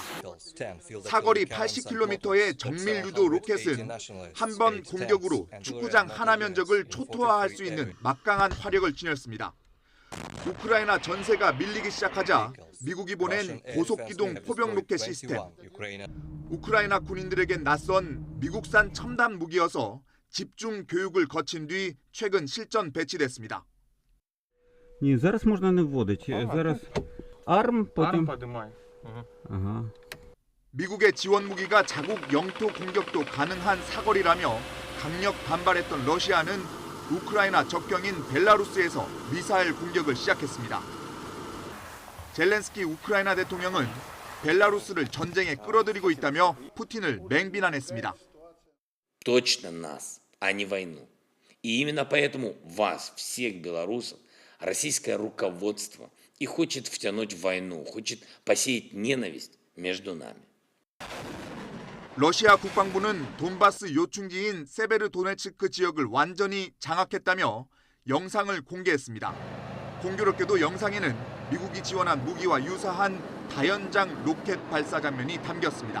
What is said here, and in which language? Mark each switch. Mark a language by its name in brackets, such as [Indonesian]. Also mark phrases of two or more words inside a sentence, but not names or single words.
[Korean] 사거리 80km의 정밀 유도 로켓은 한 번 공격으로 축구장 하나 면적을 초토화할 수 있는 막강한 화력을 지녔습니다. 우크라이나 전세가 밀리기 시작하자 미국이 보낸 고속기동 포병 로켓 시스템. 우크라이나 군인들에겐 낯선 미국산 첨단 무기여서 집중 교육을 거친 뒤 최근 실전 배치됐습니다. [Ukrainian] Ні, зараз можна не вводити. Зараз ARM, потім... Ага. [Korean] 미국의 지원 무기가 자국 영토 공격도 가능한 사거리라며 강력 반발했던 러시아는 우크라이나 적경인 벨라루스에서 미사일 공격을 시작했습니다. 젤렌스키 우크라이나 대통령은 벨라루스를 전쟁에 끌어들이고 있다며 푸틴을 맹비난했습니다. [Russian] Точно нас, а не войну. И именно поэтому вас, всех белорусов, российское руководство и хочет втянуть в войну, хочет посеять ненависть между нами. [Korean] 러시아 국방부는 돈바스 요충지인 세베르도네츠크 지역을 완전히 장악했다며 영상을 공개했습니다. 공교롭게도 영상에는 미국이 지원한 무기와 유사한 다연장 로켓 발사 장면이 담겼습니다.